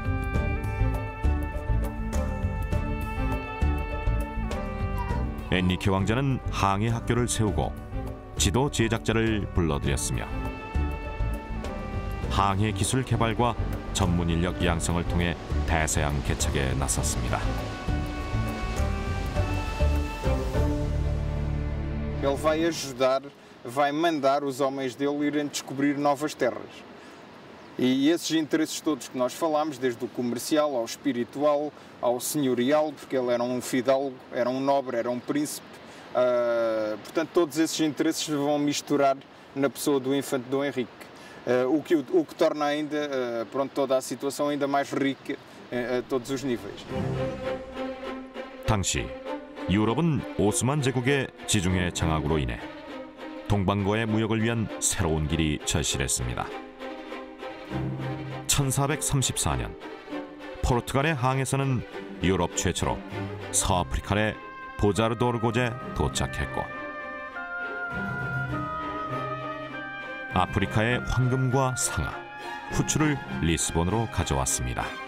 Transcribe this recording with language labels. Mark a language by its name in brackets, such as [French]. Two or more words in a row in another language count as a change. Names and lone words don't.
[Korean] 엔리케 왕자는 항해 학교를 세우고 지도 제작자를 불러들였으며 항해 기술 개발과 전문 인력 양성을 통해 대서양 개척에 나섰습니다. [Portuguese] Ele vai ajudar, vai mandar os homens dele irem descobrir novas terras. E esses interesses todos que nós falamos, desde o comercial ao espiritual, ao senhorial, porque ele era fidalgo, era nobre, era príncipe. Portanto, todos esses interesses vão misturar na pessoa do infante Dom Henrique. O que torna ainda toda a situação ainda mais rica a todos os níveis. [Korean] 당시 유럽은 오스만 제국의 지중해 장악으로 인해 동방과의 무역을 위한 새로운 길이 절실했습니다. 1434년 포르투갈의 항해선은 유럽 최초로 서아프리카의 보자르도르곳에 도착했고 아프리카의 황금과 상아, 후추를 리스본으로 가져왔습니다.